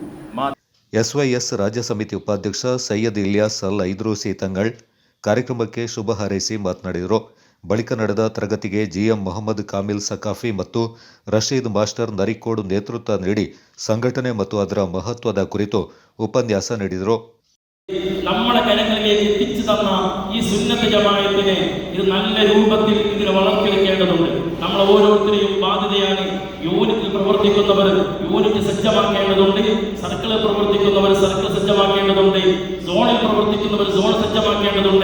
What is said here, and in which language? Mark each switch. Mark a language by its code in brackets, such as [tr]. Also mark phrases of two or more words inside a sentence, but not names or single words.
[kn] ಎಸ್ವೈಎಸ್ ರಾಜ್ಯ ಸಮಿತಿ ಉಪಾಧ್ಯಕ್ಷ ಸೈಯದ್ ಇಲಿಯಾಸ್ ಅಲ್ ಐದ್ರೂಸಿ ತಂಗಳ್ ಕಾರ್ಯಕ್ರಮಕ್ಕೆ ಶುಭ ಹಾರೈಸಿ ಮಾತನಾಡಿದರು. ಬಳಿಕ ನಡೆದ ತರಗತಿಗೆ ಜಿಎಂ ಮೊಹಮ್ಮದ್ ಕಾಮಿಲ್ ಸಕಾಫಿ ಮತ್ತು ರಶೀದ್ ಮಾಸ್ಟರ್ ನರಿಕೋಡ್ ನೇತೃತ್ವ ನೀಡಿ ಸಂಘಟನೆ ಮತ್ತು ಅದರ ಮಹತ್ವದ കുറിತು ಉಪನ್ಯಾಸ നീടിದರು. [ml] നമ്മുടെ കരങ്ങളിലേക്ക് എത്തിച്ചു തന്ന ഈ സുന്നത്ത് ജമാഅത്തിനെ ഇത് നല്ല രൂപത്തിൽ ഇതിനെ വളർത്തിയെടുക്കേണ്ടതുണ്ട്. നമ്മൾ ഓരോരുത്തരെയും ബാധ്യതയാണ്. യൂണിറ്റിൽ പ്രവർത്തിക്കുന്നവർ യൂണിറ്റ് സജ്ജമാക്കേണ്ടതുണ്ട്, സർക്കിളിൽ പ്രവർത്തിക്കുന്നവർ സർക്കിൾ സജ്ജമാക്കേണ്ടതുണ്ട്, സോണിൽ പ്രവർത്തിക്കുന്നവർ സോൺ സജ്ജമാക്കേണ്ടതുണ്ട്.